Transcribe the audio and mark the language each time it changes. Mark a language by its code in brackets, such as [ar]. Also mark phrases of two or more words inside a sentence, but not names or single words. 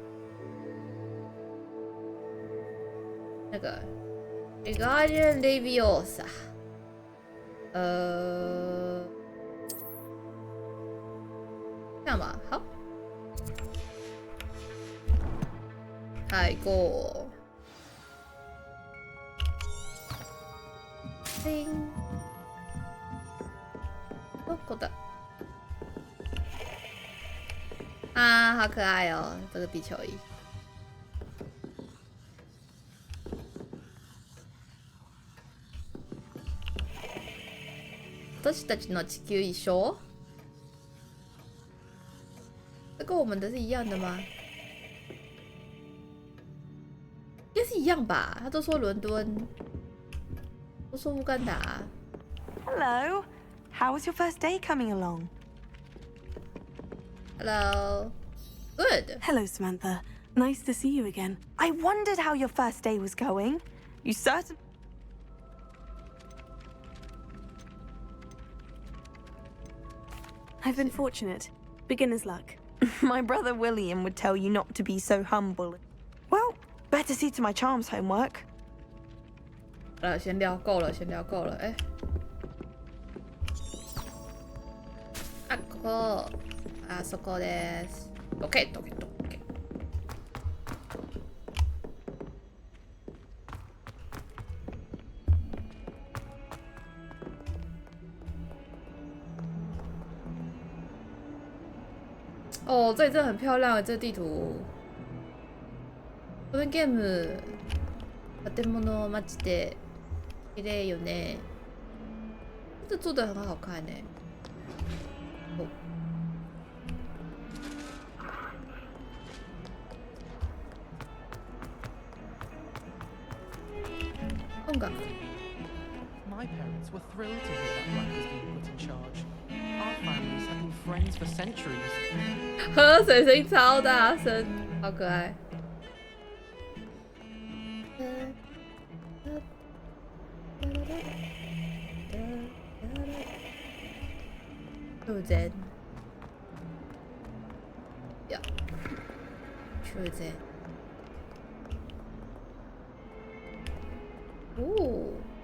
[zh] 那个 Guardian Leviosa， 这样吧，好，太过，叮， [ja] どこだ？ [zh] 啊，好可爱哦，这个地球仪。 [ja] 私たちの地球一緒？ [zh] 这跟我们的是一样的吗？应该是一样吧？他都说伦敦，都说乌干达。 [en] Hello, how was your first day coming along? Hello, good. Hello, Samantha. Nice to see you again. I wondered how your first day was going. You certainly. I've been fortunate. Beginner's luck. My brother William would tell you not to be so humble. Well, better see to my charms homework. [zh] 先聊够了，先聊够了，哎。 [ja] あ、ここ、あそこです。OK。 [zh] 哦，这里真的很漂亮啊！这个地图。 [ja] このゲーム、建物街で綺麗よね。 [zh] 这做的很好看呢。哦。 [ja] 音楽。 [en] My parents were thrilled to hear that Black has been put in charge. Our families have been friends for centuries. [zh] 喝水声音超大声，好可爱。Chosen. [en] Yeah. Chosen. Ooh.